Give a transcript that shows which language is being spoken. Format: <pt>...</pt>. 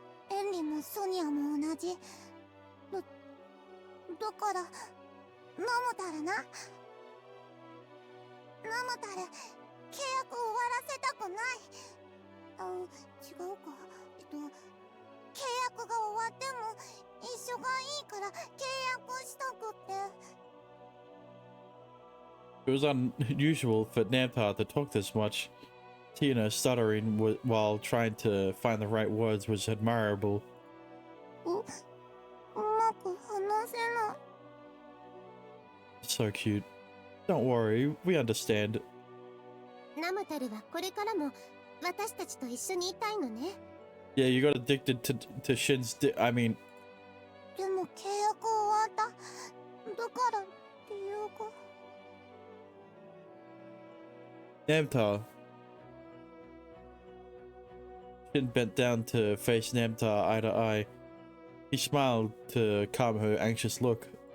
<ja>エンリもソニアも同じ。だから、ナムタルな。ナムタル、契約終わらせたくない。違うか。契約が終わっても一緒がいいから契約したくって。</ja> <en>It was unusual for Namta to talk this much. Tina stuttering while trying to find the right words was admirable.</en> <ja>うまく話せない。</ja> <en>So cute. Don't worry, we understand.</en> <ja>ナムタルはこれからも私たちと一緒にいたいのね。</ja> <en>Yeah, you got addicted to Shin's I mean...</en> <ja>でも契約終わった。だから理由が。</ja> <en>Namta. Shin bent down to face Namta eye to eye. He smiled to calm her anxious look.</en>